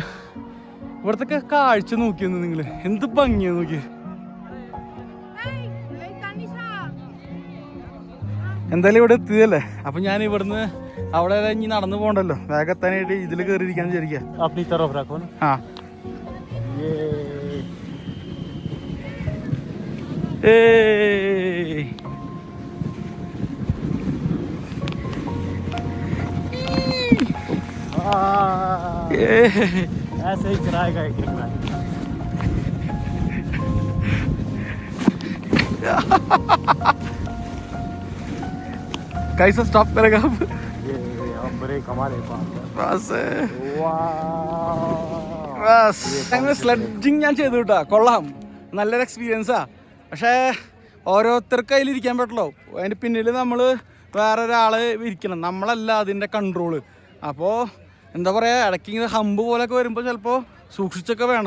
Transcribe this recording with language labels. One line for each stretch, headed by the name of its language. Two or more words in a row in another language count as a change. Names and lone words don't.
Malayalam: ഇവിടത്തൊക്കെ കാഴ്ച നോക്കിയെന്ന് നിങ്ങൾ, എന്ത് ഭംഗിയാ നോക്കി. എന്തായാലും ഇവിടെ എത്തിയതല്ലേ, അപ്പം ഞാൻ ഇവിടുന്ന് അവിടെ ഇനി നടന്നു പോകണ്ടല്ലോ, വേഗത്താനായിട്ട് ഇതിൽ കയറിയിരിക്കാൻ വിചാരിക്കാം. ആ
Hindi: ऐसे ही चलाएगा एक बार. कैसा स्टॉप करेगा अब? ये हम ब्रेक हमारे पास है.
Malayalam: ബസ് അങ്ങനെ സ്ലെഡ്ജിങ് ഞാൻ ചെയ്തു കേട്ടോ, കൊള്ളാം, നല്ലൊരു എക്സ്പീരിയൻസാ. പക്ഷേ ഓരോരുത്തർക്ക് അതിലിരിക്കാൻ പറ്റുള്ളൂ. അതിൻ്റെ പിന്നിൽ നമ്മൾ വേറെ ഒരാൾ ഇരിക്കണം, നമ്മളല്ല അതിൻ്റെ കൺട്രോള്. അപ്പോൾ എന്താ പറയുക, ഇടയ്ക്ക് ഇങ്ങനെ ഹമ്പ് പോലെയൊക്കെ വരുമ്പോൾ ചിലപ്പോൾ സൂക്ഷിച്ചൊക്കെ വേണം.